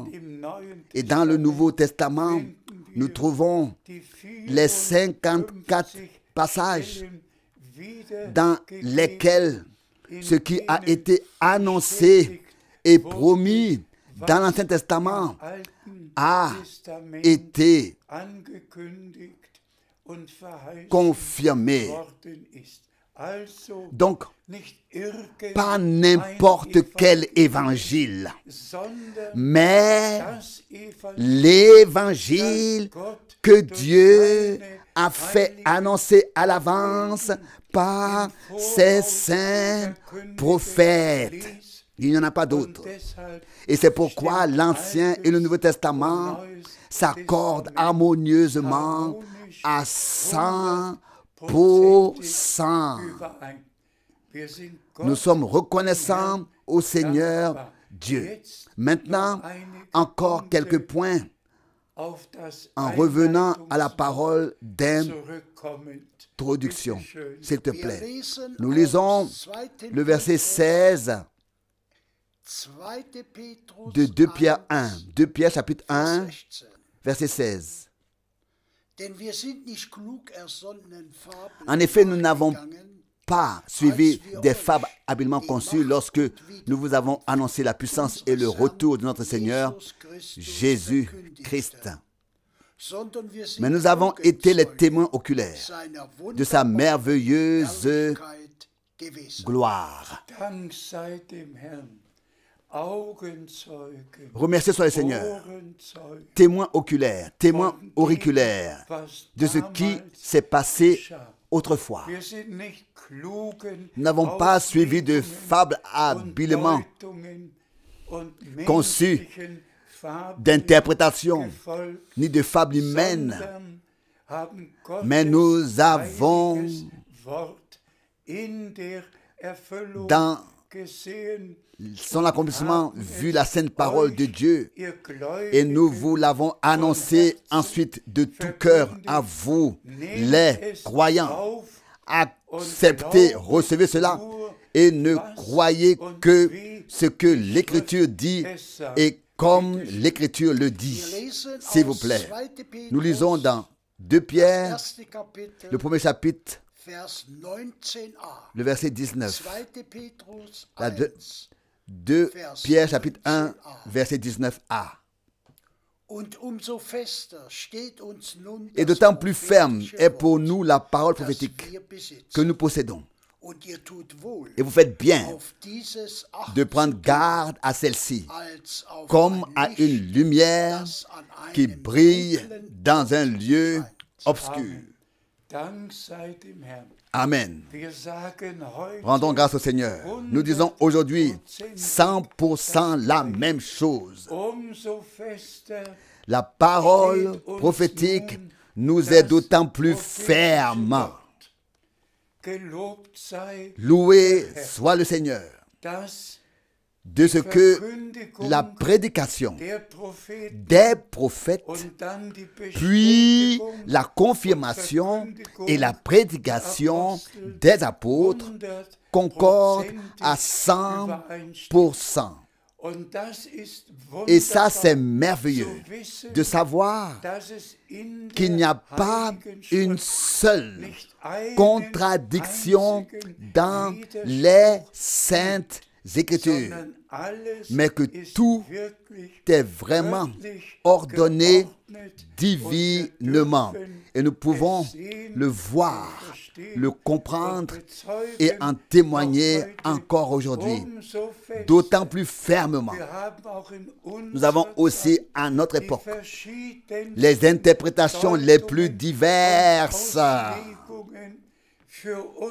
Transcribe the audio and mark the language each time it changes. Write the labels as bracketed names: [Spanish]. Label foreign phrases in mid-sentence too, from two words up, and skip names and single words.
[French] Et dans le Nouveau Testament, nous trouvons les 54 passages dans lesquels ce qui a été annoncé et promis dans l'Ancien Testament a été confirmé. [German] Also [French] Donc, [German] nicht irgendein [French] pas n'importe quel évangile, [German] sondern [French] mais [German] das Evangelium, [French] l'évangile [German] das Gott [French] que [German] durch [French] Dieu [German] seine [French] a fait [German] heiligen [French] annoncer à l'avance par ses saints prophètes. [German] ließ. [French] Il n'y en a pas [German] Und [French] d'autre. [German] deshalb [French] Et c'est pourquoi [German] stimmt [French] l'Ancien et le Nouveau Testament [German] und Neues [French] s'accordent [German] Testament [French] harmonieusement [German] harmonisch [French] à 100%. [German] überein. Wir sind [French] Nous [German] Gott [French] sommes reconnaissants au Seigneur [German] dankbar. [French] Dieu. [German] Jetzt [French] Maintenant, [German] noch einige [French] encore [German] Punkte [French] quelques points [German] auf das [French] en revenant à la [German] Einleitungswort [French] parole [German] zurückkommend. [French] d'introduction. [German] Bitte schön. [French] S'il te [German] Wir [French] plaît. [German] lesen [French] Nous lisons [German] aus 2. [French] le verset [German] Petrus, 16 2. Petrus [French] de 2 Pierre 1. 1, 2 Pierre chapitre 1, 16. verset 16. [German] Denn wir sind nicht klug ersonnenen Fabeln [French] En effet, nous n'avons [German] nachgegangen, [French] pas suivi des fables habilement conçues lorsque nous vous avons annoncé la puissance et le retour de notre Seigneur Jésus-Christ. [German] sondern wir sind [French] Mais nous avons été les témoins oculaires [German] seiner [French] de sa merveilleuse [German] Herrlichkeit gewesen. [French] gloire. [German] Dank sei dem Herrn. Augenzeuge, [French] Remerciez soit le Seigneur, [German] Ohrenzeuge [French] témoins oculaires, témoins [German] von dem, [French] auriculaires [German] was [French] de ce qui [German] damals [French] s'est passé [German] geschah. [French] autrefois. [German] Wir sind nicht klugen [French] Nous n'avons pas suivi de [German] Auslegungen [French] fables [German] und [French] habilement [German] Deutungen und [French] conçues [German] menschlichen Fabeln [French] d'interprétation, [German] gefolgt, [French] ni de fables humaines, [German] sondern haben Gottes [French] mais nous avons [German] heiliges Wort in der Erfüllung [French] dans [German] gesehen. [French] son accomplissement vu la sainte parole de Dieu [German] Ihr [French] et nous [German] Gläubigen, [French] vous l'avons annoncé ensuite de tout cœur à vous, les croyants. Acceptez, recevez cela et ne croyez que ce que l'Écriture dit et comme l'Écriture le dit. [German] Wir lesen [French] S'il vous [German] aus [French] plaît. [German] 2. Petrus, [French] Nous lisons dans 2 Pierre, [German] das erste Kapitel, [French] le premier chapitre, [German] Vers 19a. [French] le verset 19. [German] 2. Petrus [French] La 1, 2 Pierre chapitre 1, verset 19a. [German] Und umso fester steht uns nun [French] Et [German] das [French] d'autant plus ferme [German] prophétische [French] est pour [German] Wort, [French] nous la parole [German] das [French] prophétique [German] wir besitzen. [French] que nous possédons. [German] Und ihr tut wohl, [French] Et vous faites bien [German] auf dieses Acht [French] de [German] zu [French] prendre [German] geben, [French] garde à celle-ci, [German] als auf [French] comme [German] ein [French] à [German] Licht, [French] une lumière [German] das an [French] qui [German] einem [French] brille [German] dunklen [French] dans un lieu obscur. [German] Amen. Dank sei dem Herrn. [French] Amen. [German] Wir sagen heute [French] Rendons grâce au Seigneur. Nous disons aujourd'hui 100% la même chose. [German] umso fester [French] La parole prophétique nous est d'autant plus ferme. [German] gelobt sei, [French] Loué soit le Seigneur [German] dass [French] de ce que [German] Verkündigung [French] la prédication [German] der Propheten [French] des prophètes, [German] und dann die [French] puis [German] Bestätigung [French] la confirmation et la prédication des apôtres concordent à 100%. [German] Und das ist [French] Et ça, c'est [German] wunderbar [French] merveilleux [German] zu wissen, [French] de savoir [German] dass es in [French] qu'il n'y [German] der [French] a pas [German] Heiligen [French] une [German] Schrift [French] seule [German] nicht einen [French] contradiction [German] einzigen [French] dans [German] Widerspruch [French] les saintes Écritures, [German] sondern alles [French] mais que [German] ist [French] tout [German] wirklich [French] est vraiment [German] göttlich [French] ordonné [German] geordnet [French] divinement. [German] und wir dürfen [French] Et nous pouvons [German] es sehen [French] le [German] und [French] voir, [German] verstehen [French] le [German] und [French] comprendre [German] bezeugen [French] et en témoigner [German] noch heute [French] encore aujourd'hui, [German] umso fester. [French] d'autant plus fermement. [German] Wir haben auch in [French] Nous avons [German] unserer [French] aussi [German] Zeit [French] à notre [German] die [French] époque [German] verschiedensten [French] les interprétations les plus [German] Deutungen [French] diverses [German] und Auslegungen für uns.